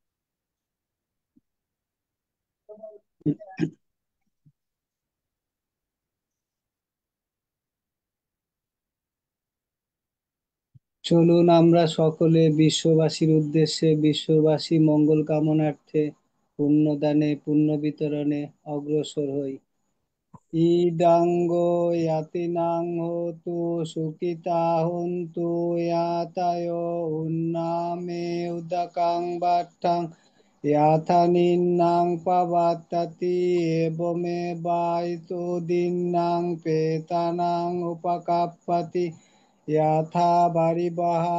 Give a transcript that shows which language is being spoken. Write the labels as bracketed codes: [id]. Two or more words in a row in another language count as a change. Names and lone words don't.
[bn] চলুন আমরা সকলে বিশ্ববাসীর উদ্দেশ্যে বিশ্ববাসী মঙ্গল কামনার্থে পুণ্যদানে পুণ্য বিতরণে অগ্রসর হই। [pi] ইদাঙ্গ ইয়াতিনাং হোতু সুখিতা হন্তু ইয়াতায় উন্নামে উদকাং বাট্টাং ইয়াথানিন্নাং পাবাত্তাতি এবমে বাইতো দিন্নাং পেতানাং উপকাপ্পাতি ইয়াথা বারিবাহা